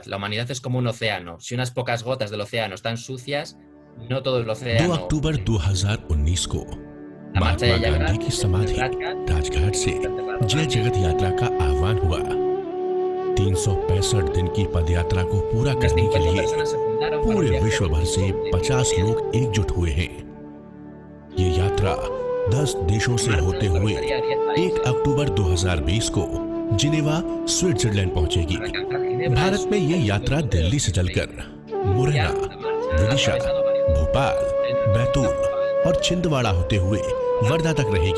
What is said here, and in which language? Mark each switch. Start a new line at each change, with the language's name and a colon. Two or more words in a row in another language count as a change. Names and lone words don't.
Spanish: La humanidad es como un océano. Si unas pocas gotas del océano están sucias, no todo el 2 océano.
Hindi: अक्टूबर 2019 को
Spanish: La marcha
Hindi: महात्मा
Spanish: de
Hindi: गांधी
Spanish: Yagrat,
Hindi: की समाधि राजघाट से जय जगत यात्रा का आह्वान हुआ। 365 दिन की पदयात्रा को पूरा
Spanish: unas
Hindi: करने के 50 लिए
Spanish: personas se juntaron para un
Hindi: पूरे
Spanish: viaje
Hindi: विश्व भर से 50 लोग एकजुट हुए हैं। ये यात्रा 10 देशों से होते हुए 1 अक्टूबर 2020 को जिनेवा, स्विट्जरलैंड पहुंचेगी। भारत में ये यात्रा दिल्ली से चलकर मुरैना, विदिशा, भोपाल, बैतूल और छिंदवाड़ा होते हुए वर्धा तक रहेगी।